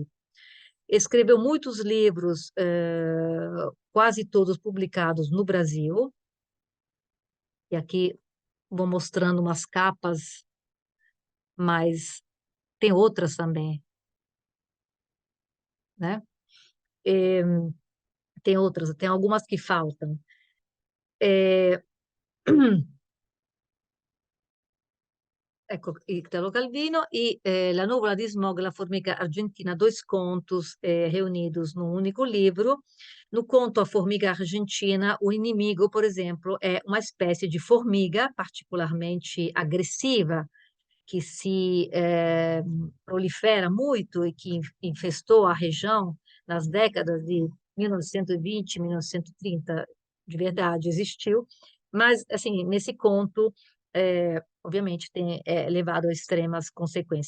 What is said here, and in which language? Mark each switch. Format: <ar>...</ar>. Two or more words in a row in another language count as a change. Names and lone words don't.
<pt>Escreveu muitos livros, quase todos publicados no Brasil, e aqui vou mostrando umas capas, mas tem outras também, né? tem outras, tem algumas que faltam. É, ecco, Italo Calvino e La Nuvola di Smog, La Formiga Argentina, dois contos reunidos num único livro. No conto A Formiga Argentina, o inimigo, por exemplo, é uma espécie de formiga particularmente agressiva, que se prolifera muito e que infestou a região nas décadas de 1920, 1930, de verdade existiu, mas assim nesse conto obviamente é levado a extremas consequências.</pt>